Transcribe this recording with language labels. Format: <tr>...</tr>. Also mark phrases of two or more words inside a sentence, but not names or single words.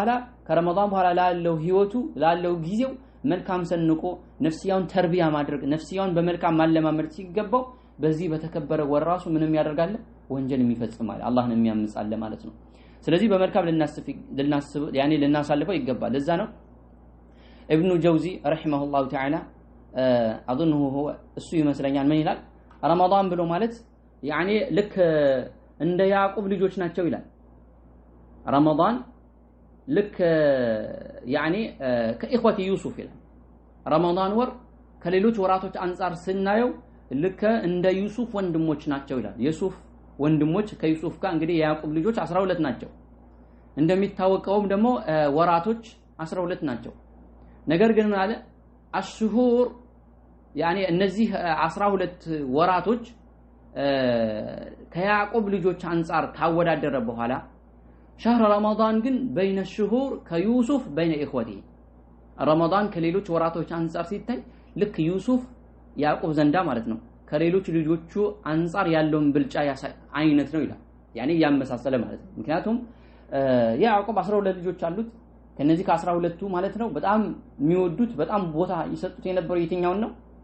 <am>በኋላ ላለው ህይወቱ ላለው ጊዜው መልካም ሰንቆ ነፍሲያውን ተርቢያ ማድረግ ነፍሲያውን በመልካም ማለማመድ ሲገባው በዚህ በተከበረ ወር ራሱ ምንም ያደርጋል ወንጀል የሚፈጽማል አላህን የሚያምጻለ ማለት ነው ስለዚህ በመልካም ልናስብ ያኔ ልናሳልፈው ይገባል ለዛ ነው</am> <ar>ابن جوزي رحمه الله تعالى اظنه هو</ar> <am>እሱ ይመስለኛል ምን ይላል ረመዳን ብሎ ማለት ያኔ ልክ እንደ ያዕቆብ ልጆች ናቸው ይላል ረመዳን ልክ ያኔ</am> <ar>كإخوة يوسف</ar> <am>ይላል ረመዳን ወር ከሌሎች ወራቶች አንፃር ስናየው ልክ እንደ ዩሱፍ ወንድሞች ናቸው ይላል ዩሱፍ ወንድሞች ከዩሱፍ ጋር እንግዲህ ያዕቆብ ልጆች 12 ናቸው እንደሚታወቀውም ደግሞ ወራቶች 12 ናቸው ነገር ግን ማለት አሽሁር ያኔ እነዚህ 12 ወራቶች ከያዕቆብ ልጆች አንፃር ታወዳደረ በኋላ</am> <ar>شهر رمضان</ar> <am>ግን</am> <ar>بين الشهور كيوسف بين اخوته</ar> <am>رمضان ከሌሎች ወራቶች አንፃር ሲታይ ልክ ዩሱፍ ያዕቆብ ዘንዳ ማለት ነው ከሌሎች ልጆቹ አንፃር ያለውን ብልጫ አይነት ነው ይላል ያኔ ያመሳሰለ ማለት ነው ምክንያቱም ያዕቆብ 12 ልጆች አሉት ከነዚህ ከ12ቱ ማለት ነው በጣም የሚወዱት በጣም ቦታ ይሰጡት የነበረው የትኛውን ነው</am>